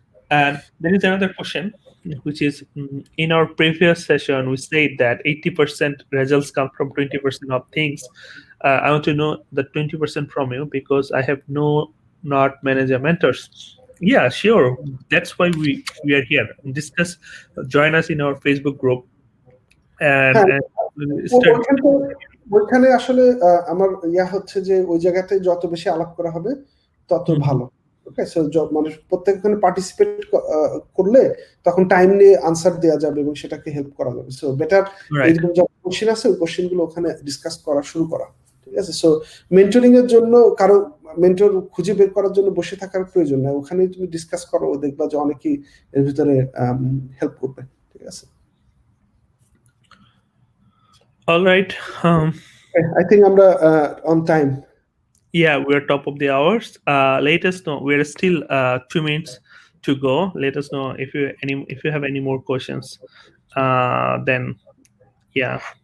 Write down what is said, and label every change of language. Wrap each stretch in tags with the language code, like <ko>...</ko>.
<en>And there is another question, which is in our previous session we said that 80% results come from 20% of things. I want to know the 20% from you, because I have not manager mentors. Yeah, sure. That's why we are here. Discuss, join us in our Facebook group, and start.</en> <bn>ওইখানে আসলে আমার হচ্ছে যে ওই জায়গাতে যত বেশি আলাপ করা হবে তত ভালো। ওকে, সো মানে প্রত্যেকখানে পার্টিসিপেট করলে তখন টাইম নিয়ে আনসার দেওয়া যাবে এবং সেটাকে হেল্প করা যাবে। সো বেটার এইরকম যত কোশ্চেন আছে ওই কোশ্চেনগুলো ওখানে ডিসকাস করা শুরু করা, ঠিক আছে? সো মেন্টরিং এর জন্য কারো মেন্টর খুঁজে বের করার জন্য বসে থাকার প্রয়োজন নাই, ওখানে তুমি ডিসকাস করো, দেখবা যে অনেকেই এর ভিতরে হেল্প করবে, ঠিক আছে?</bn> <en>All right. I think আমরা on time. Yeah, we're top of the hours. Let us know. We're still 2 minutes to go. Let us know if you have any more questions. Then yeah.</en>